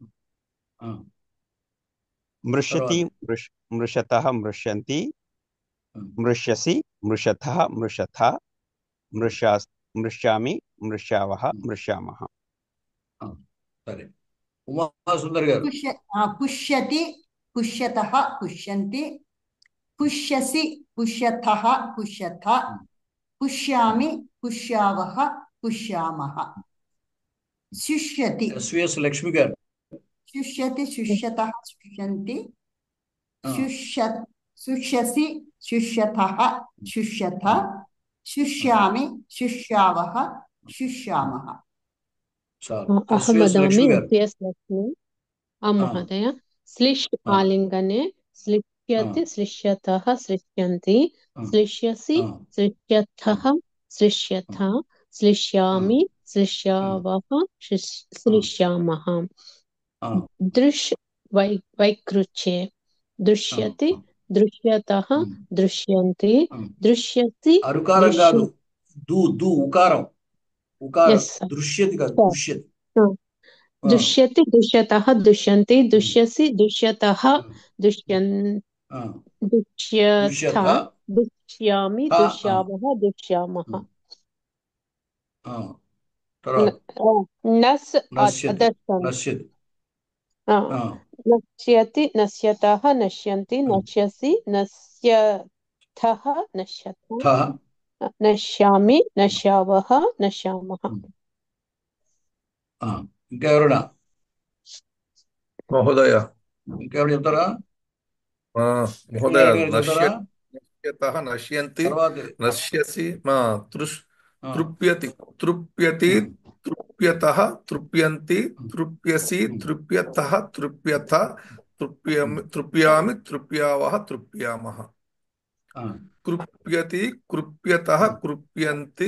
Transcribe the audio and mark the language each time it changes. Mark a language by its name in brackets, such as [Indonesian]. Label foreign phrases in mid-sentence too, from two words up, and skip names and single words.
[Sanskrit] మృష్యతి మృషతః మృష్యంతి. మృష్యసి మృషథః మృషథ. మృష్యామి మృష్యావహ మృష్యామః. [Telugu] సరే, ఉమా సుందర్ గారు. [Sanskrit] పుష్యతి పుష్యతః పుష్యంతి. पुष्यसि पुष्यथः पुष्यथ पुष्यामि पुष्यावः पुष्यामः शुष्यति [Telugu] ఎస్విఎస్ లక్ష్మి గారు [Sanskrit] शुष्यति शुष्यतः शुष्यन्ति शुष्यसि शुष्यथः शुष्यथ शुष्यामि शुष्यावः शुष्यामः [Telugu] చాలు [Sanskrit] अहं [Telugu] ఎస్విఎస్ [Sanskrit] वदामि [Telugu] లక్ష్మి గారు [Sanskrit] एस् लक्ष्मी महोदय श्लिष् आलिङ्गने श्लिष्यति श्लिष्यतः श्लिष्यन्ति श्लिष्यसि श्लिष्यथः श्लिष्यथ श्लिष्यामि श्लिष्यावः श्लिष्यामः दृश् वैकृच्छे दृश्यति दृश्यतः दृश्यन्ति दृश्यति [Telugu] అరుకారం కాదు దు దు ఉకారం ఉకారం [English] Yes, sir. [Telugu] దృశ్యతి కాదు [English] Sir. [Sanskrit] దృశ్యతి दृश्यति दृश्यतः दृश्यन्ति दृश्यसि दृश्यतः दुष्यन् దృశ్యత दुष्यथ दुष्यामि ఆ, दुष्यावः दुष्यामः [Telugu] ఆ. తర్వాత [Sanskrit] नस् నశ్యతి अदर्शन् నశ్యతి नश्यति नश्यतः नश्यन्ति नश्यसि नश्यथः नश्यथ థ नश्यामि नश्यावः नश्यामः [Telugu] ఇంకా ఎవరైనా [Sanskrit] మహోదయ [Telugu] ఇంకెవరు చెప్తారా [Sanskrit] మహోదయ [Telugu] లక్ష్మీనారాయణ గారు చెప్తారా [Sanskrit] నశ్యతః నశ్యంతి [Telugu] తర్వాత [Sanskrit] నశ్యసి తృప్యతి తృప్యతి తృప్యతః తృప్యంతి తృప్యసి తృప్యతః తృప్యథ తృప్యామి తృప్యావః తృప్యామః కృప్యతి కృప్యతః కృప్యంతి